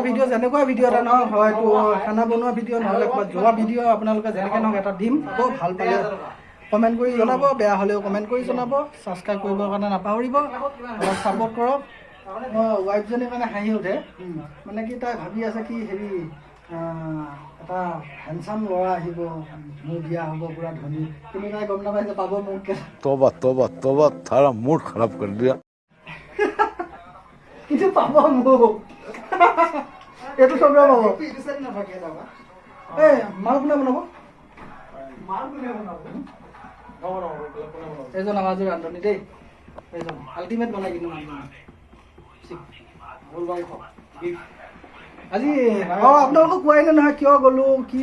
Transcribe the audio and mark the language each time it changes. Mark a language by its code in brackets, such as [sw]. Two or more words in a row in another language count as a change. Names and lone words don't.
[as] ভিডিঅ' যেনেকুৱা ভিডিঅ' এটা নহওক হয়তো খানা বনোৱা ভিডিঅ' নহ'লে যোৱা ভিডিঅ' আপোনালোকে যেনেকৈ নহওক এটা দিম আকৌ ভাল পালে কমেণ্ট কৰি জনাব বেয়া হ'লেও কমেণ্ট কৰি জনাব ছাবস্ক্ৰাইব কৰিবৰ কাৰণে নাপাহৰিব অলপ ছাপোৰ্ট কৰক মই ৱাইফজনী মানে হাঁহি উঠে মানে কি তাই ভাবি আছে কি হেৰি এটা হেণ্ডচাম ল'ৰা আহিব মোৰ বিয়া হ'ব পুৰা ধনী কিন্তু তাই গম নাপাই যে পাব মোক [hi] तोबा थारा मूड खराब कर दिया [as] কিন্তু পাব মোক এইটো চবে পাব এইটো চাই নাথাকে দাদা এই মাল কোনে বনাব মাল কোনে বনাব এইজন আমাৰ যে ৰান্ধনি দেই এইজন আল্টিমেট বনাই কিন্তু আজি আপোনালোকক কোৱাই নাই নহয় কিয় গ'লো কি